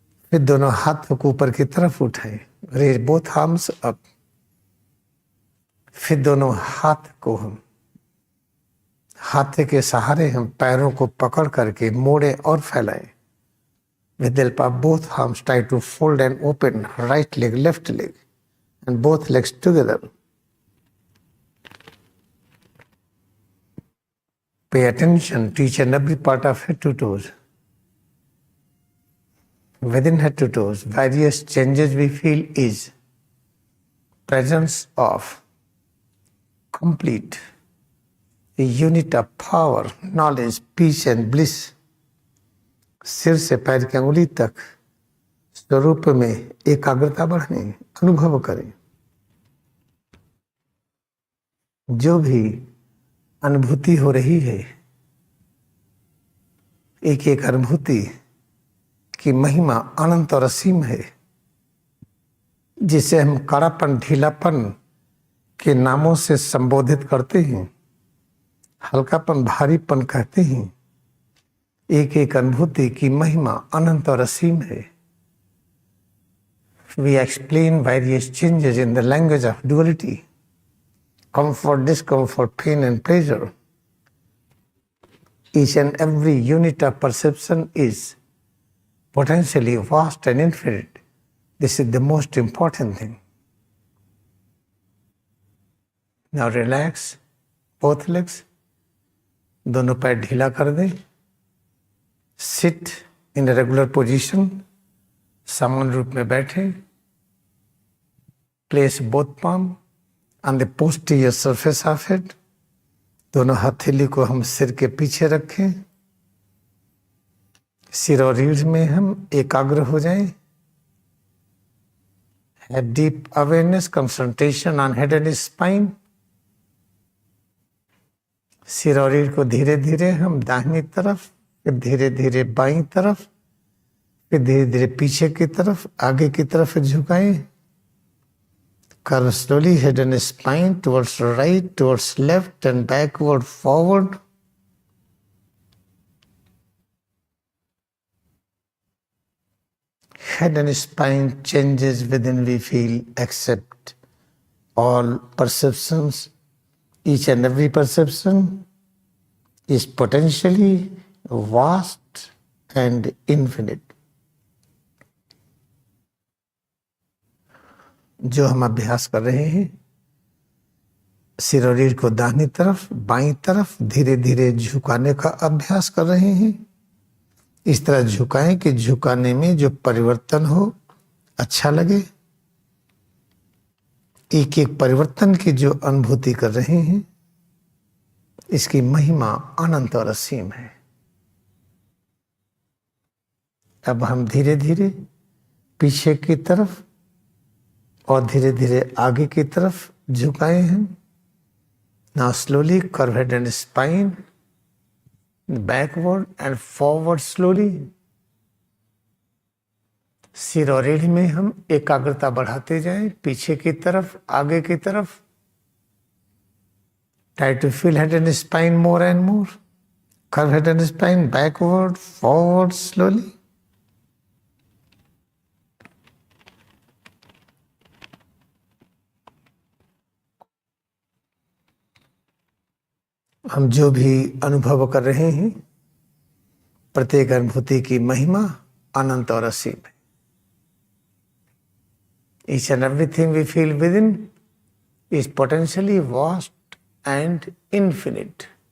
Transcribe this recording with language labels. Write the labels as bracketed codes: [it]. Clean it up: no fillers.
[hi] फिर दोनों हाथों को ऊपर की तरफ उठाएं. [en] Raise both arms up. [hi] फिर दोनों हाथ को हम हाथ के सहारे हम पैरों को पकड़ करके मोड़े और फैलाएं. [en] With the help of both arms, try to fold and open right leg, left leg, and both legs together. Pay attention to each and every part of head to toes. Within head to toes, various changes we feel is presence of complete a unit of power, knowledge, peace and bliss. [hi] सिर से पैर की अंगुली तक स्वरूप में एकाग्रता बढ़ने अनुभव करें. जो भी अनुभूति हो रही है, एक एक अनुभूति की महिमा अनंत और असीम है, जिसे हम कड़ापन, ढीलापन के नामों से संबोधित करते हैं, हल्कापन, भारीपन कहते हैं. एक एक अनुभूति की महिमा अनंत और असीम है. [en] We explain various changes in the language of duality, comfort, discomfort, pain and pleasure. Each and every unit of perception is potentially vast and infinite. This is the most important thing. Now relax both legs. [hi] दोनों पैर ढीला कर दें. [en] Sit in a regular position. [hi] समान रूप में बैठे. [en] Place both palm on the posterior surface of head. [hi] दोनों हथेली को हम सिर के पीछे रखें. सिर और रीढ़ में हम एकाग्र हो जाएं. [en] Have deep awareness, concentration on head and spine. [hi] सिर और रीढ़ को धीरे धीरे हम दाहिनी तरफ, फिर धीरे धीरे बाईं तरफ, फिर धीरे धीरे पीछे की तरफ, आगे की तरफ झुकाएं. [en] Curve slowly head and spine towards right, towards left and backward, forward. Head and spine changes within we feel, accept all perceptions. Each and every perception is potentially vast and infinite. [hi] जो हम अभ्यास कर रहे हैं, सिर और रीढ़ को दाहिनी तरफ, बाईं तरफ धीरे धीरे झुकाने का अभ्यास कर रहे हैं. इस तरह झुकाएं कि झुकाने में जो परिवर्तन हो अच्छा लगे. एक एक परिवर्तन की जो अनुभूति कर रहे हैं, इसकी महिमा अनंत और असीम है. अब हम धीरे धीरे पीछे की तरफ और धीरे धीरे आगे की तरफ झुकाए हैं. [en] Now slowly curve head and spine, backward and forward slowly. [hi] सिर और रीढ़ में हम एकाग्रता बढ़ाते जाएं, पीछे की तरफ, आगे की तरफ. [en] Try to feel head and spine more and more. Curve head and spine, backward, forward slowly. [hi] हम जो भी अनुभव कर रहे हैं, प्रत्येक अनुभूति की महिमा अनंत और असीम है. [en] Each and everything we feel within is potentially vast and infinite.